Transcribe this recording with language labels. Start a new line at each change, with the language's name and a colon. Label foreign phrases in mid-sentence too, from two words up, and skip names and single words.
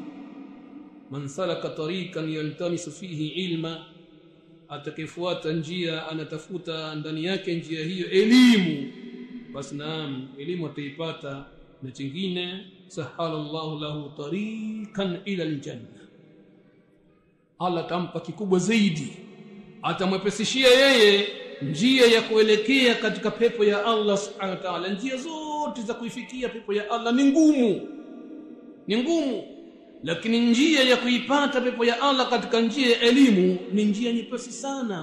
Arabic: من سلك طريقا يلتمس فيه علما,
Swahili: atakayefuata njia anatafuta ndani yake njia hiyo elimu, basi naam, elimu ataipata. Na chingine,
Arabic: سهل الله له طريقا إلى الجنة,
Swahili: Allah tampa kikubwa zaidi, atamwepesishia yeye njia ya kuelekea katika pepo ya Allah
Arabic: سبحانه وتعالى.
Swahili: Njia zote za kuifikia pepo ya Allah ni ngumu, lakini njia ya kuipata pepo ya Allah katika njia ya elimu ni njia nyepesi sana.